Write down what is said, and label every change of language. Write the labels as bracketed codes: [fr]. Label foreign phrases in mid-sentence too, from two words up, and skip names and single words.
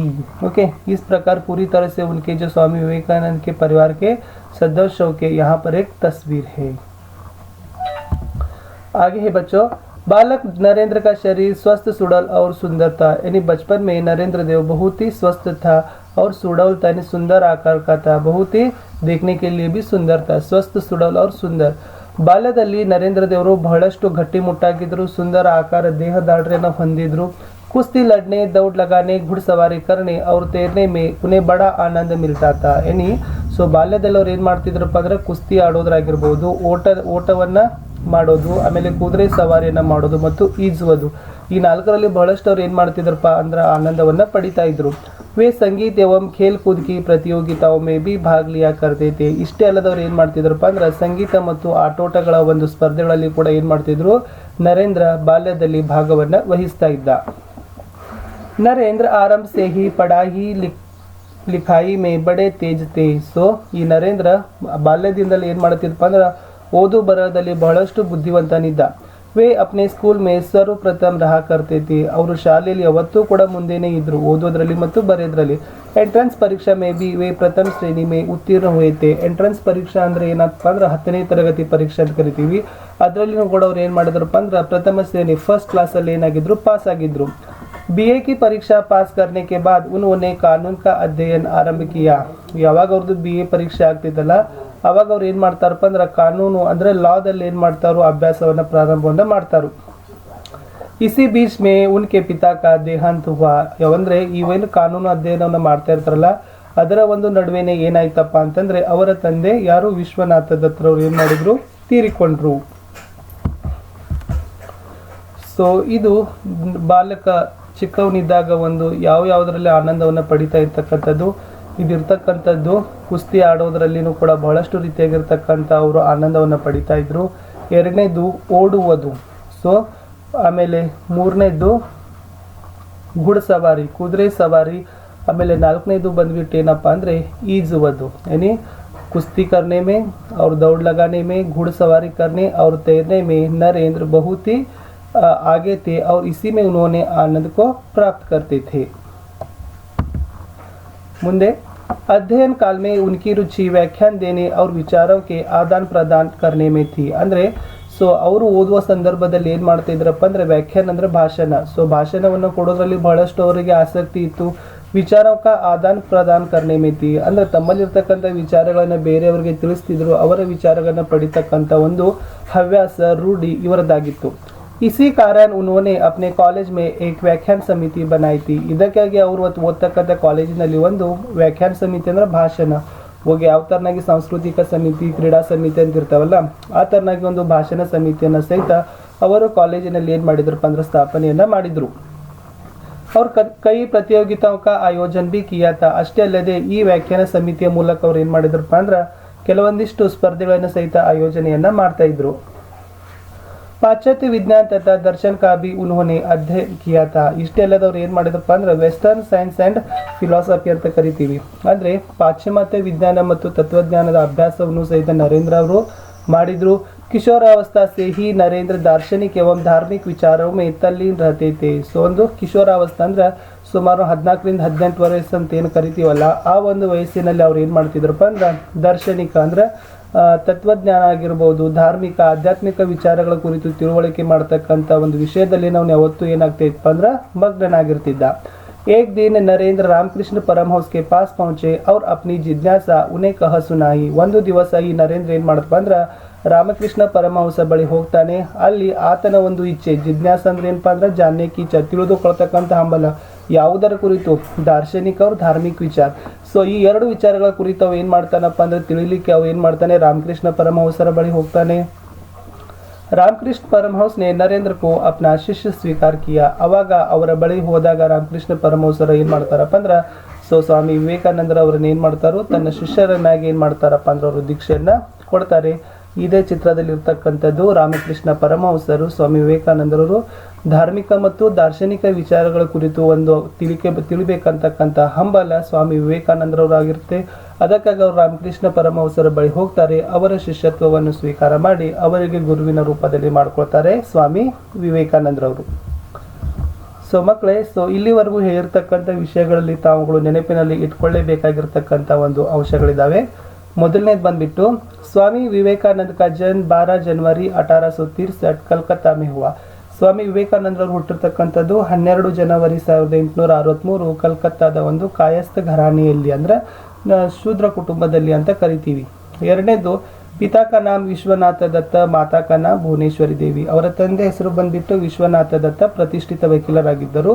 [hi] ओके, इस प्रकार पूरी तरह से उनके जो स्वामी विवेकानंद के परिवार के सदस्यों के यहाँ पर एक तस्वीर है। आगे है बच्चों, बालक नरेंद्र का शरीर स्वस्थ सुडौल और सुंदर था, यानी बचपन में नरेंद्र देव बहुत ही स्वस्थ था और सुडौल था, यानी सुंदर आकार का था, बहुत ही देखने के लिए भी सुंदर था, स्वस्थ सुडौल और सुंदर। [kn] ಬಾಲ್ಯದಲ್ಲಿ ನರೇಂದ್ರ ದೇವರು ಬಹಳಷ್ಟು ಗಟ್ಟಿಮುಟ್ಟಾಗಿದ್ರು, ಸುಂದರ ಆಕಾರ ದೇಹದಾಢ್ರ್ಯನ ಹೊಂದಿದ್ರು। [hi] कुश्ती लड़ने, दौड़ लगाने, घुड़सवारी करने और तैरने में उन्हें बड़ा आनंद मिलता था। [kn] यानी ಬಾಲ್ಯದಲ್ಲಿ ಅವ್ರು ಏನು ಮಾಡ್ತಿದ್ರಪ್ಪ ಅಂದ್ರೆ ಕುಸ್ತಿ ಆಡೋದ್ರಾಗಿರ್ಬೋದು, ಓಟವನ್ನ ಮಾಡೋದು, ಆಮೇಲೆ ಕುದುರೆ ಸವಾರಿಯನ್ನ ಮಾಡೋದು ಮತ್ತು ಈಜುವುದು, ಈ 4ರಲ್ಲಿ ಬಹಳಷ್ಟು ಅವ್ರು ಏನು ಮಾಡ್ತಿದ್ರಪ್ಪ ಅಂದ್ರೆ ಆನಂದವನ್ನ ಪಡಿತಾ ಇದ್ರು। [hi] वे संगीत एवं खेल कूद की प्रतियोगिताओं में भी भाग लिया करते थे। [kn] ಇಷ್ಟೇ ಅಲ್ಲದವ್ರು ಏನು ಮಾಡ್ತಿದ್ರಪ್ಪ ಅಂದ್ರೆ ಸಂಗೀತ ಮತ್ತು ಆಟೋಟಗಳ ಒಂದು ಸ್ಪರ್ಧೆಗಳಲ್ಲಿ ಕೂಡ ಏನು ಮಾಡ್ತಿದ್ರು, ನರೇಂದ್ರ ಬಾಲ್ಯದಲ್ಲಿ ಭಾಗವನ್ನ ವಹಿಸ್ತಾ ಇದ್ದ। [hi] नरेंद्र आरंभ से ही पढ़ाई लिखाई में बड़े तेज थे। [kn] ಈ ನರೇಂದ್ರ ಬಾಲ್ಯದಿಂದಲೇ ಏನು ಮಾಡ್ತಿದ್ರಪ್ಪ ಅಂದ್ರೆ ಓದು ಬರಹದಲ್ಲಿ ಬಹಳಷ್ಟು ಬುದ್ಧಿವಂತನಿದ್ದ। [hi] वे अपने स्कूल में सर्वप्रथम रहा करते थे, [kn] ಅವರು ಶಾಲೆಯಲ್ಲಿ ಯಾವತ್ತೂ ಕೂಡ ಮುಂದೆನೇ ಇದ್ರು ಓದೋದ್ರಲ್ಲಿ ಮತ್ತು ಬರೆಯೋದ್ರಲ್ಲಿ। [hi] एंट्रेंस परीक्षा में भी वे प्रथम श्रेणी में उत्तीर्ण हुए थे। [kn] ಎಂಟ್ರೆನ್ಸ್ ಪರೀಕ್ಷಾ ಅಂದ್ರೆ ಏನಪ್ಪ ಅಂದ್ರೆ 10ನೇ ತರಗತಿ ಪರೀಕ್ಷೆ ಅಂತ ಕರಿತೀವಿ, ಅದರಲ್ಲಿನೂ ಕೂಡ ಅವ್ರು ಏನು ಮಾಡಿದ್ರಪ್ಪ ಅಂದ್ರೆ ಪ್ರಥಮ ಶ್ರೇಣಿ [en] first class [kn] ಅಲ್ಲಿ ಏನಾಗಿದ್ರು, ಪಾಸ್ ಆಗಿದ್ರು। [hi] बीए की परीक्षा पास करने के बाद उन्होंने कानून का अध्ययन आरंभ किया। [kn] ಯಾವಾಗ ಅವ್ರದ್ದು BA ಪರೀಕ್ಷೆ ಆಗ್ತಿದ್ದಲ್ಲ ಅವಾಗ ಅವ್ರು ಏನು ಮಾಡ್ತಾರಪ್ಪ ಅಂದ್ರೆ ಕಾನೂನು ಅಂದ್ರೆ ಲಾದಲ್ಲಿ ಏನು ಮಾಡ್ತಾರೋ ಅಭ್ಯಾಸವನ್ನ ಪ್ರಾರಂಭವನ್ನ ಮಾಡ್ತಾರೋ। [hi] इसी बीच में उनके पिता का देहांत हुआ। [kn] ಯಾವಂದ್ರೆ ಇವೇನು ಕಾನೂನು ಅಧ್ಯಯನವನ್ನ ಮಾಡ್ತಾ ಇರ್ತಾರಲ್ಲ ಅದರ ಒಂದು ನಡುವೆನೇ ಏನಾಯ್ತಪ್ಪ ಅಂತಂದ್ರೆ ಅವರ ತಂದೆ ಯಾರು ವಿಶ್ವನಾಥ ದತ್ತರವರು ಏನು ಮಾಡಿದ್ರು, ತೀರಿಕೊಂಡ್ರು। ಇದು ಬಾಲಕ ಚಿಕ್ಕವನಿದ್ದಾಗ ಒಂದು ಯಾವುದರಲ್ಲಿ ಆನಂದವನ್ನು ಪಡಿತಾ ಇರ್ತಕ್ಕಂಥದ್ದು ಇದಿರ್ತಕ್ಕಂಥದ್ದು ಕುಸ್ತಿ ಆಡೋದ್ರಲ್ಲಿನೂ ಕೂಡ ಬಹಳಷ್ಟು ರೀತಿಯಾಗಿರ್ತಕ್ಕಂಥ ಅವರು ಆನಂದವನ್ನು ಪಡಿತಾ ಇದ್ರು। ಎರಡನೇದು ಓಡುವುದು, ಆಮೇಲೆ ಮೂರನೇದು घुड़सवारी ಕುದುರೆ ಸವಾರಿ, ಆಮೇಲೆ ನಾಲ್ಕನೇದು ಬಂದ್ಬಿಟ್ಟು ಏನಪ್ಪ ಅಂದರೆ ಈಜುವುದು, [hi] यानी कुश्ती करने में और दौड़ लगाने में, घुड़सवारी करने और तैरने में नरेंद्र बहुत ही आगे थे और इसी में उन्होंने आनंद को प्राप्त करते थे। मुंदे अध्ययन काल में उनकी रुचि व्याख्यान देने और विचारों के आदान प्रदान करने में थी। [kn] ಅಂದ್ರೆ ಅವರು ಓದುವ ಸಂದರ್ಭದಲ್ಲಿ ಏನು ಮಾಡ್ತಾ ಇದ್ರಪ್ಪ ಅಂದ್ರೆ ವ್ಯಾಖ್ಯಾನ ಅಂದ್ರೆ ಭಾಷಣ, ಭಾಷಣವನ್ನು ಕೊಡೋದ್ರಲ್ಲಿ ಬಹಳಷ್ಟು ಅವರಿಗೆ ಆಸಕ್ತಿ ಇತ್ತು। [hi] विचारक आदान प्रदान करने में थी [kn] ಅಂದ್ರೆ ತಮ್ಮಲ್ಲಿರ್ತಕ್ಕಂಥ ವಿಚಾರಗಳನ್ನು ಬೇರೆಯವರಿಗೆ ತಿಳಿಸ್ತಿದ್ರು, ಅವರ ವಿಚಾರಗಳನ್ನು ಪಡಿತಕ್ಕಂಥ ಒಂದು ಹವ್ಯಾಸ ರೂಢಿ ಇವರದಾಗಿತ್ತು। [hi] इसी कारण उन्होंने अपने कॉलेज में एक व्याख्यान समिति बनाई थी। [kn] ಇದಕ್ಕಾಗಿ ಅವರು ಓದ್ತಕ್ಕಂಥ ಕಾಲೇಜಿನಲ್ಲಿ ಒಂದು ವ್ಯಾಖ್ಯಾನ ಸಮಿತಿ ಅಂದ್ರೆ ಭಾಷಣ ಹೋಗಿ ಯಾವ ತರನಾಗಿ ಸಾಂಸ್ಕೃತಿಕ ಸಮಿತಿ, ಕ್ರೀಡಾ ಸಮಿತಿ ಅಂತ ಇರ್ತಾವಲ್ಲ ಆ ತರನಾಗಿ ಒಂದು ಭಾಷಣ ಸಮಿತಿಯನ್ನು ಸಹಿತ ಅವರು ಕಾಲೇಜಿನಲ್ಲಿ ಏನು ಮಾಡಿದ್ರಪ್ಪ ಅಂದ್ರೆ ಸ್ಥಾಪನೆಯನ್ನ ಮಾಡಿದ್ರು। [hi] और कई प्रतियोगिताओं का आयोजन भी किया था। [kn] ಅಷ್ಟೇ ಅಲ್ಲದೆ ಈ ವ್ಯಾಖ್ಯಾನ ಸಮಿತಿಯ ಮೂಲಕ ಅವರು ಏನು ಮಾಡಿದ್ರಪ್ಪ ಅಂದ್ರೆ ಕೆಲವೊಂದಿಷ್ಟು ಸ್ಪರ್ಧೆಗಳನ್ನು ಸಹಿತ ಆಯೋಜನೆಯನ್ನ ಮಾಡ್ತಾ ಇದ್ರು। [hi] पाश्चात्य विज्ञान तथा दर्शन का भी उन्होंने अध्ययन किया था। [kn] इष्टे अಲ್ಲದವರು ಏನು ಮಾಡಿದ್ರಪ್ಪ ಅಂದ್ರೆ [en] western science and philosophy [kn] ಅಂತ ಕರಿತೀವಿ, ಅಂದ್ರೆ ಪಾಶ್ಚಿಮಾತ್ಯ ವಿಜ್ಞಾನ ಮತ್ತು ತತ್ವಜ್ಞಾನದ ಅಭ್ಯಾಸವನ್ನು ಸಹಿತ ನರೇಂದ್ರ ಅವರು ಮಾಡಿದ್ರು। [hi] किशोरावस्था से ही नरेंद्र दार्शनिक एवं धार्मिक विचारों में तल्लीन रहते थे। [kn] सो ಒಂದು ಕಿಶೋರಾವಸ್ಥೆ ಅಂದ್ರೆ ಸುಮಾರು 14ರಿಂದ 18 ವರ್ಷ ಅಂತ ಏನು ಕರಿತೀವಲ್ಲ, ಆ ಒಂದು ವಯಸ್ಸಿನಲ್ಲಿ ಅವ್ರು ಏನು ಮಾಡ್ತಿದ್ರಪ್ಪ ಅಂದ್ರೆ ದಾರ್ಶನಿಕ ಅಂದ್ರೆ ತತ್ವಜ್ಞಾನ ಆಗಿರ್ಬೋದು, ಧಾರ್ಮಿಕ ಆಧ್ಯಾತ್ಮಿಕ ವಿಚಾರಗಳ ಕುರಿತು ತಿಳುವಳಿಕೆ ಮಾಡ್ತಕ್ಕಂಥ ಒಂದು ವಿಷಯದಲ್ಲಿ ನಾವು ಯಾವತ್ತೂ ಏನಾಗ್ತಿತ್ತಪ್ಪ ಅಂದ್ರೆ मग्नನಾಗಿರ್ತಿದ್ದ। [hi] एक दिन नरेंद्र रामकृष्ण परमहंस के पास पहुंचे और अपनी जिज्ञासा उन्हें कह सुनाई। [kn] ಒಂದು ದಿವಸ ಈ ನರೇಂದ್ರ ಏನು ಮಾಡಪ್ಪ ಅಂದ್ರೆ ರಾಮಕೃಷ್ಣ ಪರಮಹಂಸ ಬಳಿ ಹೋಗ್ತಾನೆ। ಅಲ್ಲಿ ಆತನ ಒಂದು ಇಚ್ಛೆ, ಜಿಜ್ಞಾಸ ಅಂದ್ರೆ ಏನಪ್ಪಾ ಅಂದ್ರೆ ಜಾನ್ಯಕ್ಕೆ ಇಚ್ಛೆ, ತಿಳಿದುಕೊಳ್ತಕ್ಕಂಥ ಹಂಬಲ ಯಾವುದರ ಕುರಿತು, [hi] दार्शनिक और धार्मिक विचार। [kn] ಸೊ ಈ ಎರಡು ವಿಚಾರಗಳ ಕುರಿತು ಅವ ಏನು ಮಾಡ್ತಾನಪ್ಪ ಅಂದ್ರೆ ತಿಳಿಲಿಕ್ಕೆ ಅವ ಏನು ಮಾಡ್ತಾನೆ, ರಾಮಕೃಷ್ಣ ಪರಮಹಂಸರ ಬಳಿ ಹೋಗ್ತಾನೆ। [hi] ರಾಮಕೃಷ್ಣ ಪರಮಹಂಸ ने नरेंद्र को अपना शिष्य स्वीकार किया। [kn] ಅವಾಗ ಅವರ ಬಳಿ ಹೋದಾಗ ರಾಮಕೃಷ್ಣ ಪರಮಹಂಸರು ಏನು ಮಾಡ್ತಾರಪ್ಪ ಅಂದ್ರೆ ಸ್ವಾಮಿ ವಿವೇಕಾನಂದರ ಅವ್ರನ್ನ ಏನು ಮಾಡ್ತಾರೋ ತನ್ನ ಶಿಷ್ಯರನ್ನಾಗಿ ಏನು ಮಾಡ್ತಾರಪ್ಪ ಅಂದ್ರೆ ಅವರು ದೀಕ್ಷೆಯನ್ನ ಕೊಡ್ತಾರೆ। ಇದೇ ಚಿತ್ರದಲ್ಲಿ ಇರ್ತಕ್ಕಂಥದ್ದು ರಾಮಕೃಷ್ಣ ಪರಮಹಂಸರು ಸ್ವಾಮಿ ವಿವೇಕಾನಂದರವರು ಧಾರ್ಮಿಕ ಮತ್ತು ದಾರ್ಶನಿಕ ವಿಚಾರಗಳ ಕುರಿತು ಒಂದು ತಿಳಿಬೇಕಂತಕ್ಕಂಥ ಹಂಬಲ ಸ್ವಾಮಿ ವಿವೇಕಾನಂದರವರಾಗಿರುತ್ತೆ। ಅದಕ್ಕಾಗಿ ಅವರು ರಾಮಕೃಷ್ಣ ಪರಮಹಂಸರ ಬಳಿ ಹೋಗ್ತಾರೆ, ಅವರ ಶಿಷ್ಯತ್ವವನ್ನು ಸ್ವೀಕಾರ ಮಾಡಿ ಅವರಿಗೆ ಗುರುವಿನ ರೂಪದಲ್ಲಿ ಮಾಡ್ಕೊಳ್ತಾರೆ ಸ್ವಾಮಿ ವಿವೇಕಾನಂದರವರು। ಸೊ ಮಕ್ಕಳೇ, ಸೊ ಇಲ್ಲಿವರೆಗೂ ಹೇಳಿರ್ತಕ್ಕಂಥ ವಿಷಯಗಳಲ್ಲಿ ತಾವುಗಳು ನೆನಪಿನಲ್ಲಿ ಇಟ್ಕೊಳ್ಳೇಬೇಕಾಗಿರ್ತಕ್ಕಂಥ ಒಂದು ಅಂಶಗಳಿದ್ದಾವೆ। ಮೊದಲನೇದು ಬಂದ್ಬಿಟ್ಟು [hi] स्वामी विवेकानंद का जन्म 12 जनवरी 1863 कलकत्ता में हुआ। [kn] ಸ್ವಾಮಿ ವಿವೇಕಾನಂದರವರು ಹುಟ್ಟಿರ್ತಕ್ಕಂಥದ್ದು 12 ಜನವರಿ 1863 ಕಲ್ಕತ್ತಾದ ಒಂದು ಕಾಯಸ್ಥ ಘರಾಣೆಯಲ್ಲಿ ಅಂದ್ರೆ ಶೂದ್ರ ಕುಟುಂಬದಲ್ಲಿ ಅಂತ ಕರಿತೀವಿ। [hi] ಎರಡನೇದು पिता का नाम ವಿಶ್ವನಾಥ ದತ್ತ, माता का नाम ಭುವನೇಶ್ವರಿ ದೇವಿ। [kn] ಅವರ ತಂದೆ ಹೆಸರು ಬಂದ್ಬಿಟ್ಟು ವಿಶ್ವನಾಥ ದತ್ತ, ಪ್ರತಿಷ್ಠಿತ ವಕೀಲರಾಗಿದ್ದರು।